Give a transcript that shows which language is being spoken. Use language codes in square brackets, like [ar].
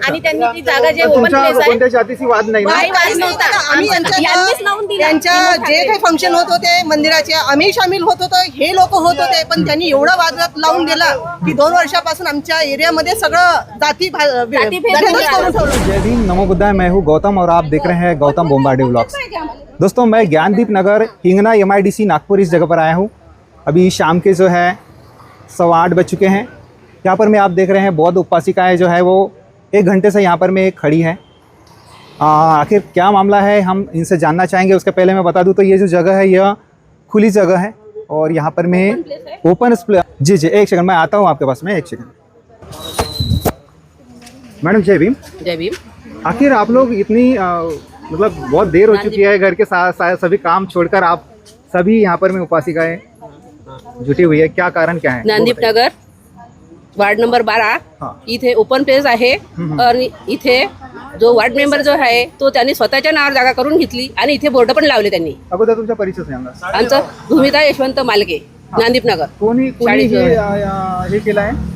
[mr] आणि त्यांनी ती जागा जे ओपन प्लेस आहे कोणत्या जातीची वाद नाही ना? आम्ही त्यांच्या जे काही फंक्शन होत होते मंदिराचे आम्ही सामील होत होतो, हे लोक होत होते, पण त्यांनी एवढा वाद लावून दिला की 2 वर्षापासून आमच्या एरियामध्ये सगळं जाती जय भीम, नमो बुद्धाय। [hi] मैं हूँ गौतम और आप देख रहे हैं गौतम बोम्बार्डी व्लॉग्स। दोस्तों, मैं ज्ञानदीप नगर हिंगना MIDC नागपुर इस जगह पर आया हूँ। अभी शाम के जो है 8:15 बज चुके हैं। यहाँ पर मैं आप देख रहे हैं बौद्ध उपासिकाएँ जो है वो 1 घंटे से यहाँ पर मैं खड़ी है। आखिर क्या मामला है हम इनसे जानना चाहेंगे। उसके पहले मैं बता दूँ तो ये जो जगह है यह खुली जगह है और यहाँ पर मैं ओपन जी एक सेकंड मैं आता हूँ आपके पास में, 1 सेकंड। मैडम जय भीम। जय भीम। आखिर आप लोग इतनी मतलब बहुत देर हो चुकी है, घर के साथ सभी काम छोड़कर आप सभी यहाँ पर में उपासिकाएं जुटी हुई है, क्या कारण क्या है? [mr] ज्ञानदीप नगर वार्ड नंबर 12 इथे ओपन प्लेस आहे आणि इथे जो वार्ड मेंबर जो आहे तो त्यांनी स्वतःच्या नावावर जागा करून घेतली आणि इथे बोर्ड पण लावले त्यांनी. अगोदर तुमचा परिचय सांगा. आमचं भूमिता यशवंत मालके, ज्ञानदीप नगर. कोणी हे केलं आहे?